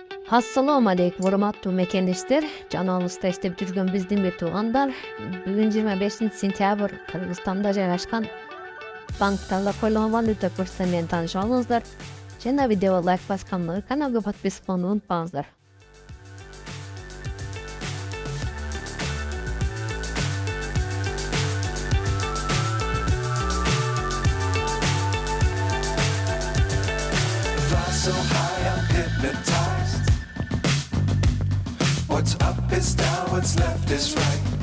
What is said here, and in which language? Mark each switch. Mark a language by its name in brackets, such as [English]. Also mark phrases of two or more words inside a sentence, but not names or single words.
[Arabic] السلام عليكم [Kyrgyz] урматтуу мекендештер, жаныбызда иштеп жүргөн биздин бир туугандар. Бүгүн 25 сентябрь Кыргызстанда жайгашкан банктарда коюлган валюта курсу менен таанышып алыңыздар. Жана видеого лайк басканды, каналга подписка болууну унутпаңыздар. [English] So high I'm hypnotized. What's up is down, what's left is right.